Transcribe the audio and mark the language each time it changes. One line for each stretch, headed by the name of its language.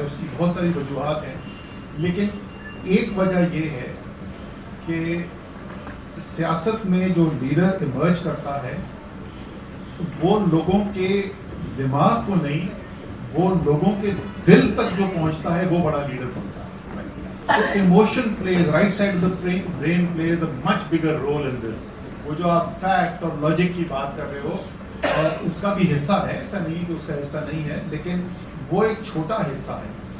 Urdu: اس کی بہت ساری وجوہات ہیں, لیکن ایک وجہ یہ ہے کہ سیاست میں جو لیڈر ایمرج کرتا ہے وہ لوگوں کے دماغ کو نہیں, وہ لوگوں کے دل تک جو پہنچتا ہے وہ بڑا لیڈر بنتا ہے.
English: So emotion plays, right side of the brain plays a much bigger role in this.
Urdu: وہ جو آپ فیکٹ اور لاجک کی بات کر رہے ہو, اس کا بھی حصہ ہے, ایسا نہیں کہ اس کا حصہ نہیں ہے, لیکن وہ ایک چھوٹا حصہ ہے.